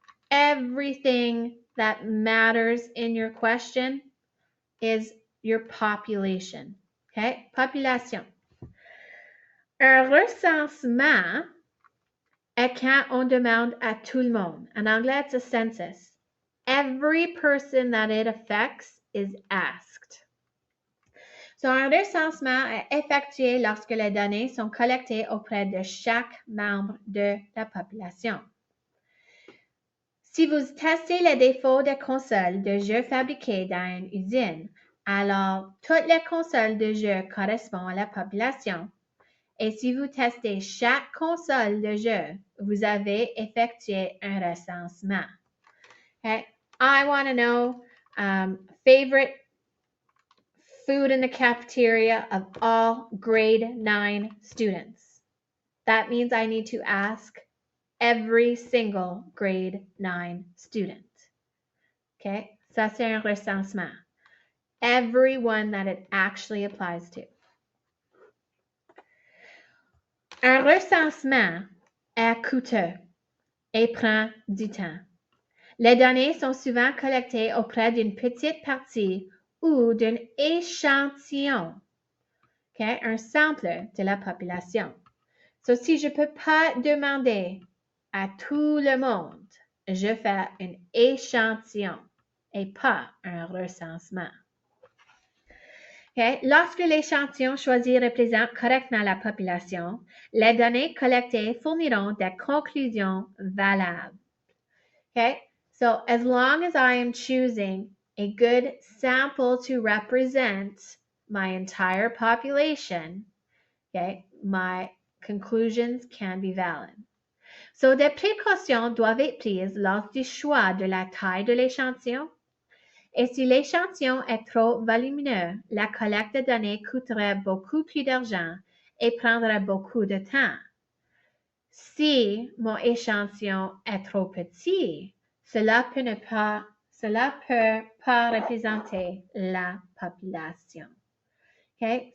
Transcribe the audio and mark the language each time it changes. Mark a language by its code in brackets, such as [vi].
[en] Everything that matters in your question is your population. Okay? Population. [fr] Un recensement est quand on demande à tout le monde. En anglais, [en] it's a census. Every person that it affects is asked. [fr] So, un recensement est effectué lorsque les données sont collectées auprès de chaque membre de la population. Si vous testez les défauts des consoles de jeux fabriquées dans une usine, alors toutes les consoles de jeux correspondent à la population. Et si vous testez chaque console de jeu, vous avez effectué un recensement. [en] Okay? I want to know favorite food in the cafeteria of all grade 9 students. That means I need to ask every single grade 9 student. Okay? [fr] Ça, c'est un recensement. [en] Everyone that it actually applies to. [fr] Un recensement est coûteux et prend du temps. Les données sont souvent collectées auprès d'une petite partie ou d'un échantillon, okay? Un sample de la population. So, si je ne peux pas demander à tout le monde, je fais un échantillon et pas un recensement. Okay? Lorsque l'échantillon choisi représente correctement la population, les données collectées fourniront des conclusions valables. [en] Okay? So, as long as I am choosing a good sample to represent my entire population, okay, my conclusions can be valid. [fr] So, des précautions doivent être prises lors du choix de la taille de l'échantillon. Et si l'échantillon est trop volumineux, la collecte de données coûterait beaucoup plus d'argent et prendrait beaucoup de temps. Si mon échantillon est trop petit, cela peut pas représenter la population. Okay?